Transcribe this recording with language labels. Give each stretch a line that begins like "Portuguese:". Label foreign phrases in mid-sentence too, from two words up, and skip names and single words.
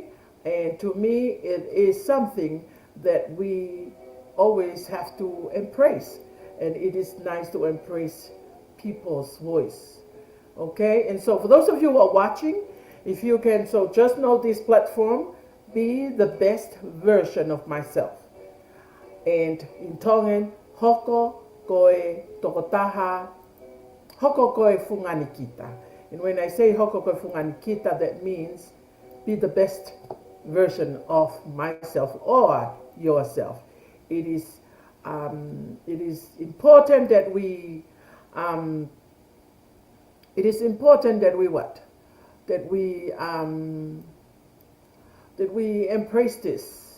English: And to me, it is something that we always have to embrace. And it is nice to embrace people's voice. Okay? And so, for those of you who are watching, if you can, so just know this platform, be the best version of myself. And in Tongan,
Tongan: hoko koe tokotaha, hoko koe funganikita.
English: And when I say
Tongan: hoko koe funganikita,
English: that means be the best version of myself or yourself. It is important that we it is important that we what? That we embrace this.